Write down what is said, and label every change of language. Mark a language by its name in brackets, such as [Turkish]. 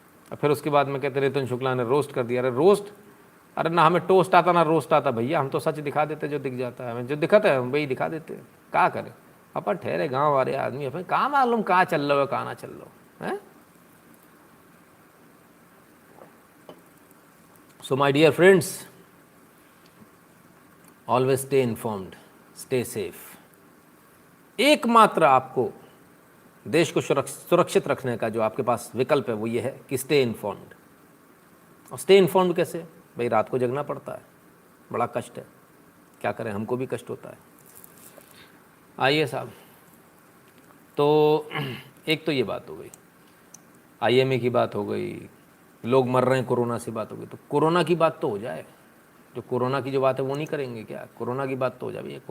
[Hindi] और फिर उसके बाद में कहते हैं नितिन शुक्ला ने रोस्ट कर दिया। अरे रोस्ट, अरे ना हमें टोस्ट आता ना रोस्ट आता भैया, हम तो सच दिखा देते जो दिख जाता है, हमें जो दिखाता है हम वही दिखा देते हैं। क्या करें, अपन ठहरे गाँव वाले आदमी, अपन कहाँ मालूम कहाँ चल रहा हो कहाँ ना चल रहा हो, है। [English] So my dear friends, always stay informed, stay safe। [Hindi] एकमात्र आपको देश को सुरक्षित रखने का जो आपके पास विकल्प है वो ये है कि [English] Stay informed. [Hindi] और [English] stay informed [Hindi] कैसे भाई, रात को जगना पड़ता है, बड़ा कष्ट है, क्या करें, हमको भी कष्ट होता है। आइए साहब, तो एक तो ये बात हो गई, IMA की बात हो गई, लोग मर रहे हैं कोरोना से बात हो गई। तो कोरोना की बात तो हो जाए, जो कोरोना की जो बात है वो नहीं करेंगे क्या, कोरोना की बात तो हो जाए।